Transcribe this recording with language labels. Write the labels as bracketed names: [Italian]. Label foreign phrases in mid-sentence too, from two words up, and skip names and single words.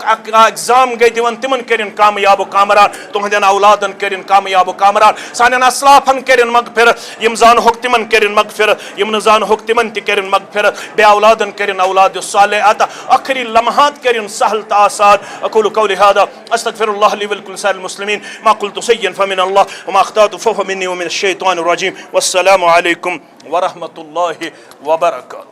[Kashmiri] ایگزام گٔے دِوان تمن کرن کامیاب و کامران تہنٛدٮ۪ن اولادن کرن کامیاب و کامران سانٮ۪ن اسلافن کرن مغفرت یم زانہوکھ تمن کرن مغفرت یم نہٕ زانہوکھ تمن تہِ کرن مغفرت بے اولادن کرن اولاد صالح عطا آخری لمحات کرن سہل تہٕ آسان [Arabic] اقول قولي هذا استغفر الله لي ولكم سائر المسلمين ما قلت سيئا فمن الله وما اخطأت فهو مني ومن الشيطان الرجيم والسلام عليكم ورحمة الله وبركاته.